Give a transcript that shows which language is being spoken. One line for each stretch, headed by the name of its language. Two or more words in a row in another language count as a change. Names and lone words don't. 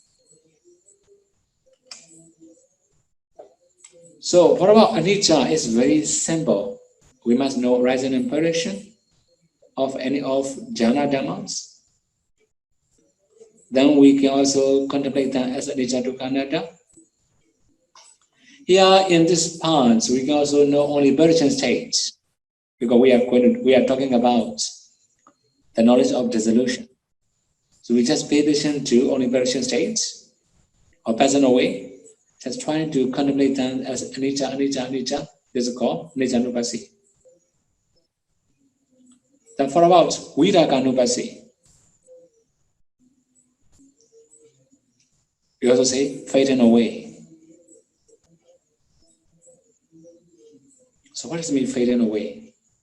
English: So what about anicca? It's very simple. We must know rising and perishing of any of
Pali: jhana dhammas.
English: Then we can also contemplate them as
Pali: anicca dukkha anatta.
English: Here in this part, we can also know only perishing states, because we are talking about the knowledge of dissolution. So we just pay attention to only perishing states or passing away. Just trying to contemplate them as
Pali: anicca, anicca, anicca.
English: This is called
Pali: anicca nupasi.
English: Then for about
Pali: viraga nupasi,
English: we also say fading away. So what does it mean fading away?